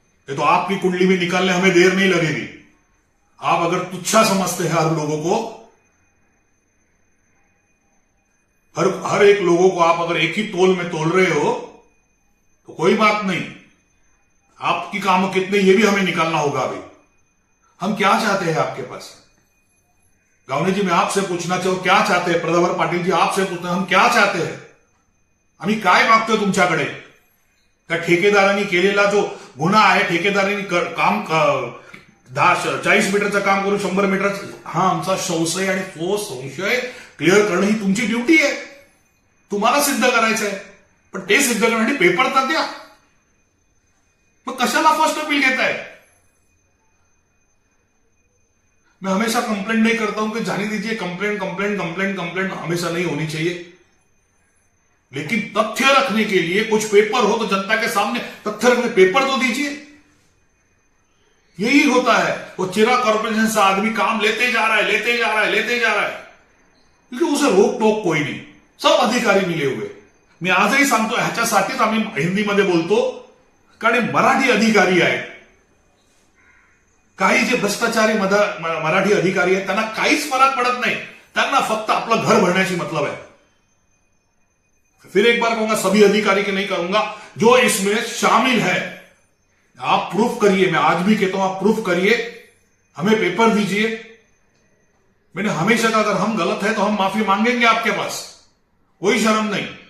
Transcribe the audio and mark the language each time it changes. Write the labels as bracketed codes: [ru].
[hi] ये तो आपकी कुंडली में निकालने हमें देर नहीं लगेगी। आप अगर तुच्छा समझते हैं हर लोगों को, हर एक लोगों को आप अगर एक ही तोल में तोल रहे हो तो कोई बात नहीं, आपकी काम कितने ये भी हमें निकालना होगा। अभी हम क्या चाहते हैं आपके पास? गावने जी मैं आपसे पूछना चाहूं, क्या चाहते हैं? प्रधावर पाटील जी आपसे पूछते हैं, हम क्या चाहते हैं? [mr] आम्ही काय मागतोय तुमच्याकडे? त्या ठेकेदारांनी केलेला जो गुन्हा आहे, ठेकेदारांनी काम 40 मीटरचं काम करून 100 मीटर, हा आमचा संशय, आणि तो संशय क्लिअर करणं ही तुमची ड्युटी आहे, तुम्हाला सिद्ध करायचं आहे। पण ते सिद्ध करण्यासाठी पेपर तर द्या, मग कशाला फर्स्ट अपील घेताय? [hi] मैं हमेशा कंप्लेंट नहीं करता हूं कि जाने दीजिए, कंप्लेंट कंप्लेंट कंप्लेंट कंप्लेंट हमेशा नहीं होनी चाहिए, लेकिन तथ्य रखने के लिए कुछ पेपर हो तो जनता के सामने तथ्य रखने पेपर तो दीजिए। यही होता है, वो चिरा कॉर्पोरेशन से आदमी काम लेते जा रहा है, लेते जा रहा है, लेते जा रहा है, क्योंकि उसे रोक टोक कोई नहीं, सब अधिकारी मिले हुए। [mr] मी आजही सांगतो, ह्याच्यासाठीच आम्ही हिंदीमध्ये बोलतो, कारण मराठी अधिकारी आहेत, काही जे भ्रष्टाचारी मराठी अधिकारी आहेत त्यांना काहीच फरक पडत नाही, त्यांना फक्त आपलं घर भरण्याशी [hi] मतलब है। फिर एक बार कहूंगा, सभी अधिकारी के नहीं कहूंगा, जो इसमें शामिल है आप प्रूफ करिए। मैं आज भी कहता हूं आप प्रूफ करिए, हमें पेपर दीजिए। मैंने हमेशा कहा अगर हम गलत है तो हम माफी मांगेंगे आपके पास, कोई शर्म नहीं।